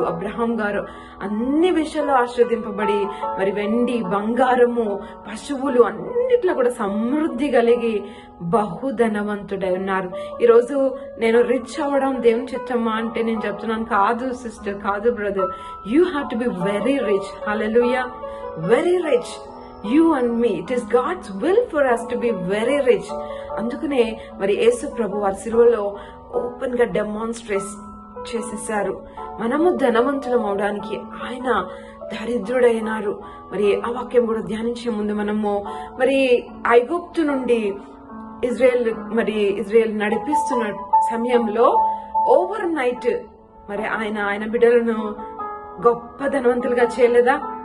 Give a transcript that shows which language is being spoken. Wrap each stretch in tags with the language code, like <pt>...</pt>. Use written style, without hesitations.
<te>Abraham గారు అన్ని విషయాల్లో ఆశీర్వదింపబడి మరి వెండి బంగారము పశువులు అన్నిట్లో కూడా సమృద్ధి కలిగి బహుధనవంతుడై ఉన్నారు. ఈరోజు నేను రిచ్ అవ్వడం దేవుని చిత్తమా అంటే నేను చెప్తున్నాను, కాదు సిస్టర్, కాదు brother.</te> <en>You have to be very rich. Hallelujah. Very rich. You and me, it is God's will for us to be very rich.</en> <te>అందుకనే మరి యేసు ప్రభు వారి సిలువలో ఓపెన్ గా డెమాన్స్ట్రేట్ చేసేసారు. మనము ధనవంతులం అవడానికి ఆయన దరిద్రుడైనారు. మరి ఆ వాక్యం కూడా ధ్యానించే ముందు మనము మరి ఐగుప్తు నుండి ఇజ్రాయెల్ నడిపిస్తున్న సమయంలో ఓవర్ నైట్ మరి ఆయన బిడ్డలను గొప్ప ధనవంతులుగా చేయలేదా?</te>